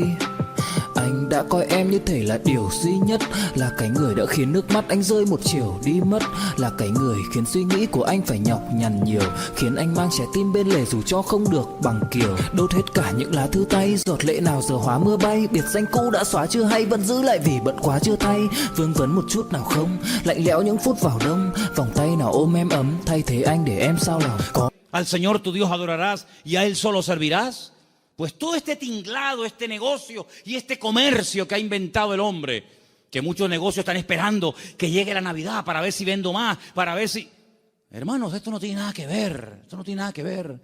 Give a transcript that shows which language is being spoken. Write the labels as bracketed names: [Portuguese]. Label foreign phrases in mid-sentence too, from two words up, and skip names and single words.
[Vietnamese] Anh đã coi em như thể là điều duy nhất, là cái người đã khiến nước mắt anh rơi một chiều đi mất, là cái người khiến suy nghĩ của anh phải nhọc nhằn nhiều, khiến anh mang trái tim bên lề dù cho không được bằng kiều. Đốt hết cả những lá thư tay, giọt lệ nào giờ hóa mưa bay. Biệt danh cũ đã xóa chưa hay, vẫn giữ lại vì bận quá chưa thay. Vương vấn một chút nào không, lạnh lẽo những phút vào đông, vòng tay nào ôm em ấm, thay thế anh để em sao lòng. [Spanish] Al Señor tu Dios adorarás y a Él solo servirás. Pues todo este tinglado, este negocio y este comercio que ha inventado el hombre, que muchos negocios están esperando que llegue la Navidad para ver si vendo más, para ver si... Hermanos, esto no tiene nada que ver, esto no tiene nada que ver.